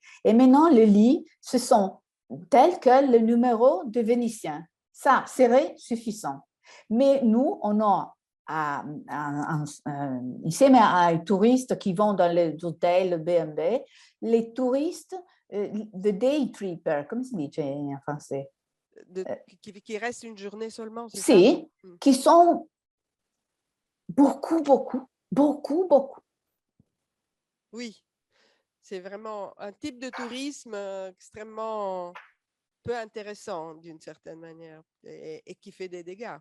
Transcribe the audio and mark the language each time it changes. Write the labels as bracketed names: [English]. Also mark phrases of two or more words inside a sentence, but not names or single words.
[French] Et maintenant, les lits, ce sont tels que le numéro de Vénitien. Ça serait suffisant. Mais nous, on a [Italian] insieme ai [French] touristes qui vont dans les hôtels B&B, les touristes, [English] the day tripper, [Italian] come si dice in français? [French] Qui restent une journée seulement, c'est Si, ça? qui sont beaucoup. Oui, c'est vraiment un type de tourisme extrêmement peu intéressant d'une certaine manière et qui fait des dégâts.